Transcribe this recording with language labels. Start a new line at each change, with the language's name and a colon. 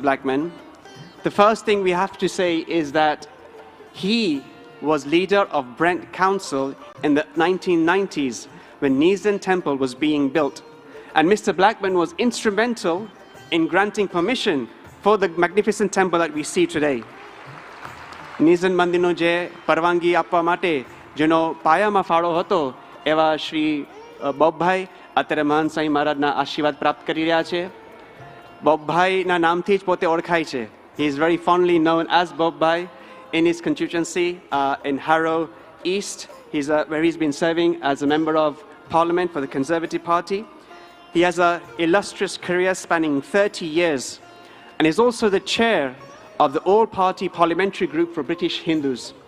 English: Blackman, the first thing we have to say is that he was leader of Brent Council in the 1990s when Nisan Temple was being built. And Mr. Blackman was instrumental in granting permission for the magnificent temple that we see today.
Gujarati: Nisan Mandirનો જે પરવાનગી આપવા માટે જેનો પાયામાં ફાળો હતો એવા શ્રી બોબભાઈ અત્યારે મહાન સ્વામી મહારાજના આશીર્વાદ પ્રાપ્ત કરી રહ્યા છે. બોબભાઈના નામથી જ પોતે ઓળખાય છે.
English: He is very fondly known as Bobbhai in his constituency in Harrow East, where he's been serving as a member of Parliament for the Conservative Party. He has an illustrious career spanning 30 years and is also the chair of the all-party parliamentary group for British Hindus.